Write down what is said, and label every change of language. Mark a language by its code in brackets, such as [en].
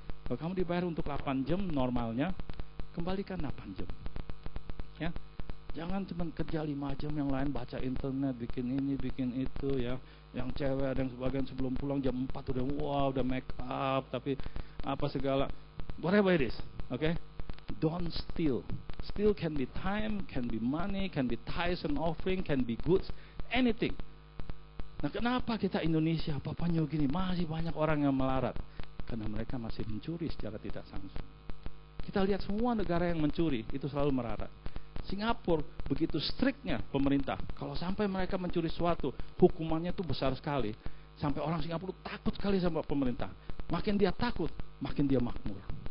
[id] Kalau kamu dibayar untuk 8 jam normalnya, kembalikan 8 jam. Ya. Jangan cuma kerja 5 jam, yang lain baca internet, bikin ini, bikin itu, ya. Yang cewek dan sebagian sebelum pulang jam 4 udah udah make up, tapi apa segala. [en] Whatever it is, okay? Don't steal. Steal can be time, can be money, can be tithes and offering, can be goods, anything. [id] Nah, kenapa kita Indonesia, Papua New Guinea masih banyak orang yang melarat? Karena mereka masih mencuri secara tidak langsung. Kita lihat semua negara yang mencuri itu selalu melarat. Singapura begitu striknya pemerintah. Kalau sampai mereka mencuri sesuatu, hukumannya itu besar sekali. Sampai orang Singapura takut sekali sama pemerintah. Makin dia takut, makin dia makmur.